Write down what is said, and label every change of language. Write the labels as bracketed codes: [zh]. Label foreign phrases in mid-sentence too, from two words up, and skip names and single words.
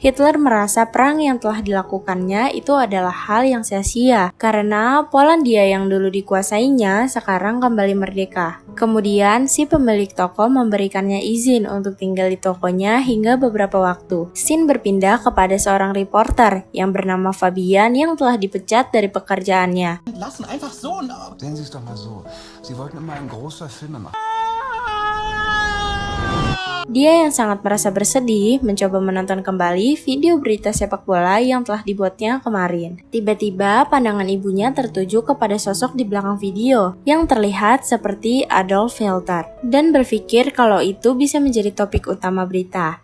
[id] Hitler merasa perang yang telah dilakukannya itu adalah hal yang sia-sia karena Polandia yang dulu dikuasainya sekarang kembali merdeka. Kemudian si pemilik toko memberikannya izin untuk tinggal di tokonya hingga beberapa waktu. Scene berpindah kepada seorang reporter yang bernama Fabian yang telah dipecat dari pekerjaannya. [de] Lassen einfach so. Sehen Sie es doch mal so. Sie wollten immer ein großer Filmemacher. [id] Dia yang sangat merasa bersedih mencoba menonton kembali video berita sepak bola yang telah dibuatnya kemarin. Tiba-tiba pandangan ibunya tertuju kepada sosok di belakang video yang terlihat seperti Adolf Hitler dan berpikir kalau itu bisa menjadi topik utama berita.